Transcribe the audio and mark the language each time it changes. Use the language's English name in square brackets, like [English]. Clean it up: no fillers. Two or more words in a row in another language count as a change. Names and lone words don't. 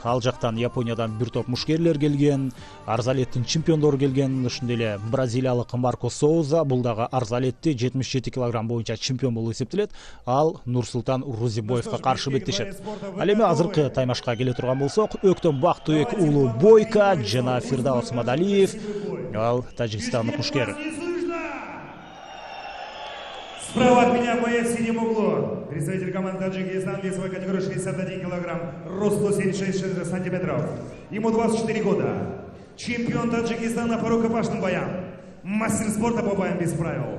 [Kyrgyz] Ал жактан Япониядан бир топ мушкерлер келген, Арзалеттин чемпиондору келген, ошондой эле бразилиялык Марко Соуза, бул дагы Арзалетти 77 кг боюнча чемпион болуп эсептелет. Ал Нурсултан Рузибоевго каршы беттешет. Ал эми азыркы таймашка келе турган болсок, Өктөм Бактыбек уулу Бойко жана Фирдаус Мадалиев, ал тажикстандык мушкер. [Russian] Справа от меня боец в синем углу. Представитель команды Таджикистан, весовой категории 61 килограмм, рост 176 сантиметров. Ему 24 года. Чемпион Таджикистана по рукопашным боям. Мастер спорта по боям без правил.